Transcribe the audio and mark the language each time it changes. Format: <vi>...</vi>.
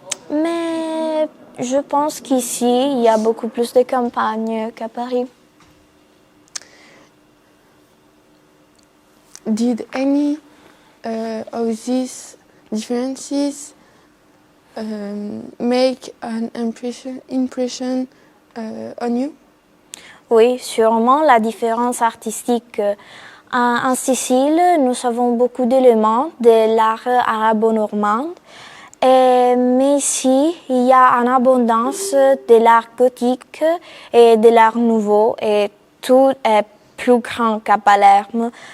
<fr>Mais je pense qu'ici, il y a beaucoup plus de campagnes qu'à Paris.</fr> <en>Did any of these differences make an impression on you?</en> <fr>Oui, sûrement la différence artistique. En Sicile, nous avons beaucoup d'éléments de l'art arabo-normand. Mais ici, il y a en abondance de l'art gothique et de l'art nouveau et tout est plus grand qu'à Palerme.</fr>